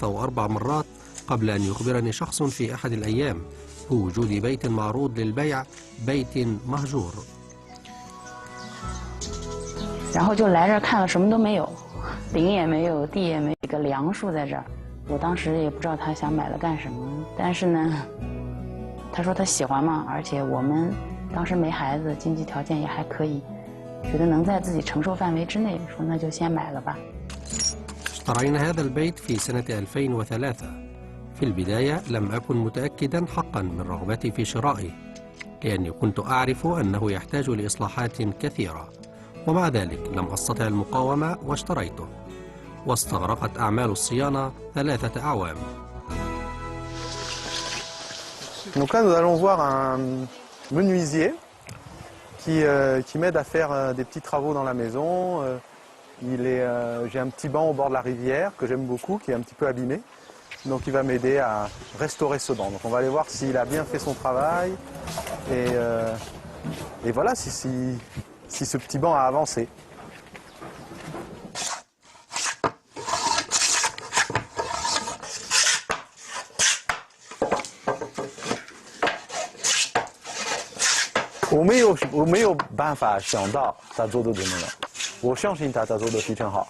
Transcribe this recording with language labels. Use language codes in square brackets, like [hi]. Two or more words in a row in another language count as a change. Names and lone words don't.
[ar] أو 4 مرات، قبل أن يخبرني شخص في أحد الأيام بوجود بيت معروض للبيع، بيت مهجور. [zh] 然后就来这儿看了，什么都没有，顶也没有，地也没有，一个梁树在这儿。我当时也不知道他想买了干什么，但是呢，他说他喜欢嘛，而且我们当时没孩子，经济条件也还可以，觉得能在自己承受范围之内，说那就先买了吧。 [ar] اشترينا هذا البيت في سنة 2003. في البداية لم أكن متأكدا حقا من رغبتي في شرائه، لأني كنت أعرف أنه يحتاج لإصلاحات كثيرة، ومع ذلك لم أستطع المقاومة واشتريته، واستغرقت أعمال الصيانة 3 أعوام. [fr] Donc là nous allons voir un menuisier qui m'aide à faire des petits travaux dans la maison. J'ai un petit banc au bord de la rivière que j'aime beaucoup, qui est un petit peu abîmé. Donc il va m'aider à restaurer ce banc. Donc on va aller voir s'il a bien fait son travail et voilà si ce petit banc a avancé. [zh] 我没有办法想到他做的怎么样。我相信他做的非常好。